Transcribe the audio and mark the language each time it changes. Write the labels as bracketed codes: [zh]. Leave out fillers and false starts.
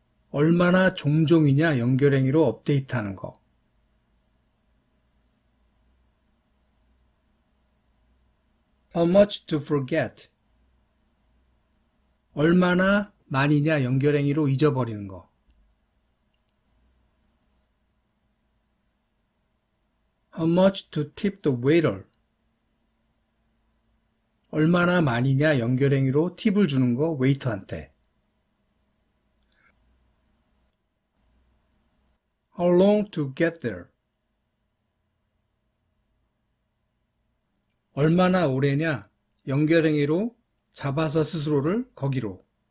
[ko] 얼마나 종종이냐 연결행위로 업데이트하는 거. [en] How much to forget. [ko] 얼마나 많이냐 연결행위로 잊어버리는 거. [en] How much to tip the waiter. [ko] 얼마나 많이냐 연결행위로 팁을 주는 거 웨이터한테. [en] How long to get there. [ko] 얼마나 오래냐 연결행위로 잡아서 스스로를 거기로.